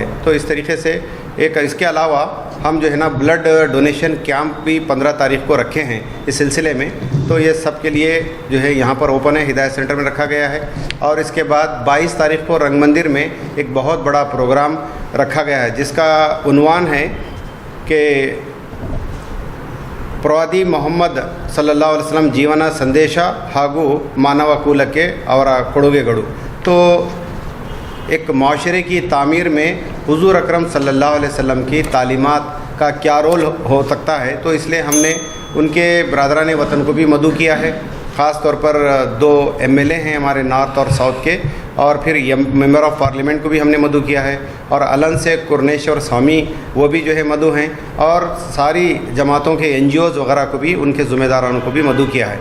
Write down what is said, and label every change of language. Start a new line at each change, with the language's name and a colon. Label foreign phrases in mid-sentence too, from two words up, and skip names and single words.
Urdu: تو اس طریقے سے ایک اسکے علاوہ ہم جو ہے نا
English: blood donation camp
Urdu: بھی 15 تاریخ کو رکھے ہیں اس سلسلے میں. تو یہ سب کے لیے جو ہے یہاں پر اوپن ہے، ہدایت سینٹر میں رکھا گیا ہے. اور اسکے بعد 22 تاریخ کو رنگ مندر میں ایک بہت بڑا پروگرام رکھا گیا ہے جسکا عنوان ہے کہ
Kannada: ಪ್ರವಾದಿ ಮೊಹಮ್ಮದ್ ಸಲ್ಲಲ್ಲಾಹು ಅಲೈಹಿ ವಸಲ್ಲಂ ಜೀವನ ಸಂದೇಶ ಹಾಗೂ ಮಾನವ ಕುಲಕ್ಕೆ ಅವರ ಕೊಡುಗೆಗಳು।
Urdu: تو ایک معاشرے کی تعمیر میں حضور اکرم
Arabic: صلى الله عليه وسلم
Urdu: کی تعلیمات کا کیا رول ہو سکتا ہے، تو اسلیے ہمنے انکے برادران وطن کو بھی مدعو کیا ہے. خاص طور پر 2 MLA ہیں ہمارے نارتھ اور ساؤتھ کے، اور پھر
English: member of parliament
Urdu: کو بھی ہمنے مدعو کیا ہے، اور الن سے کرنیشور سوامی وہ بھی جو ہے مدعو ہیں، اور ساری جماعتوں کے NGOs وغیرہ کو بھی، انکے ذمہ دارانوں کو بھی مدعو کیا ہے.